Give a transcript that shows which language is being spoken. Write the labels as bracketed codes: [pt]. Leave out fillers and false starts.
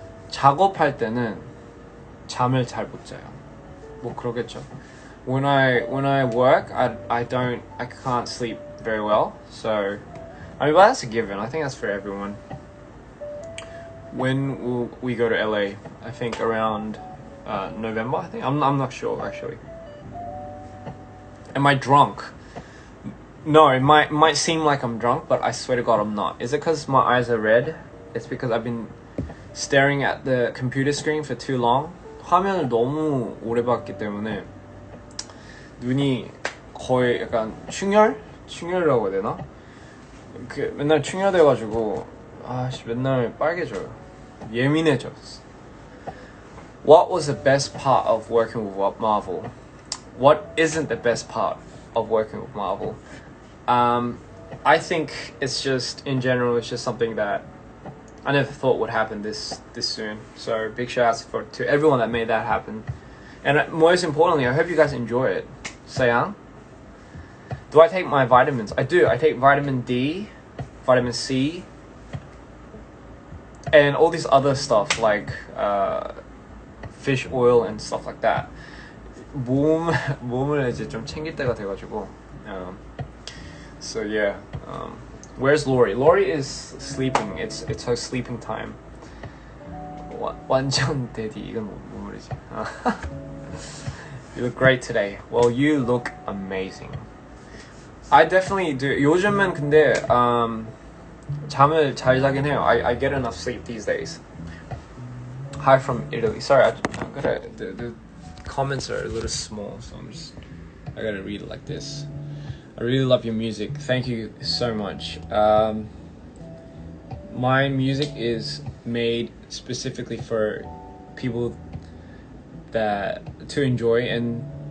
[ko] 작업할 때는 잠을 잘 못 자요. 뭐 그러겠죠. [en] When I work, I can't sleep very well. So, I mean, well, that's a given. I think that's for everyone. When will we go to LA? I think around November. I think I'm not sure actually. Am I drunk? No, it might seem like I'm drunk, but I swear to God I'm not. Is it because my eyes are red? It's because I've been staring at the computer screen for too long. [ko] 화면을 너무 오래 봤기 때문에 눈이 거의 약간 충혈이라고 해야 되나? 그 맨날 충혈돼가지고 맨날 빨개져요. 예민해졌어. [en] What was the best part of working with Marvel? What isn't the best part of working with Marvel? I think it's just, in general, it's just something that I never thought would happen this soon. So big shout out to everyone that made that happen. And most importantly, I hope you guys enjoy it. Sayang? Do I take my vitamins? I do. I take vitamin D, vitamin C, and all this other stuff like fish oil and stuff like that. [ko] 몸을 이제 좀 챙길 때가 돼가지고. [en] So yeah. Where's Lori? Lori is sleeping. It's her sleeping time. [ko] 완전 대디. 이건 뭐 말이지? [en] You look great today. Well, you look amazing. I definitely do. [ko] 요즘은 근데 잠을 잘 자긴 해요. [en] I get enough sleep these days. Hi from Italy. Sorry, I'm gonna the comments are a little small, so I gotta read it like this. I really love your music. Thank you so much. My music is made specifically for people to enjoy, and